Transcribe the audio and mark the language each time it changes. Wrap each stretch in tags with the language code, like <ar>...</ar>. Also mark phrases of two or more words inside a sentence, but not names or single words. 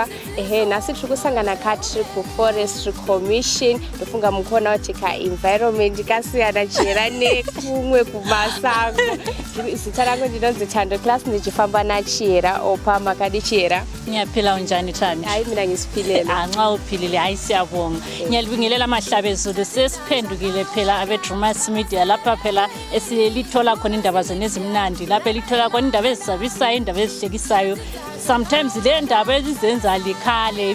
<sn>Nhasi tiri kusangana tiri kuForestry Commission. Ndofunga mukuona kuti ka-environment kasiyana chera nekumwe kumasango. Zita rangu ndinonzi Chando Class ndichifamba naChera. Opa makadi Chera?</sn> <nd>Ngiyaphila unjani Thandi? Hayi mina ngisiphilele. Nxa uphilile hayi siyabonga. Ngiyalibingelela amahlabezulu sesiphendukile phela abeDrewmas Media lapha phela esilithola khona indaba zenu ezimnandi. Lapha lithola khona indaba ezisabisayo, indaba ezihlekisayo. Sometimes le ndaba ezizenza likhale.</nd>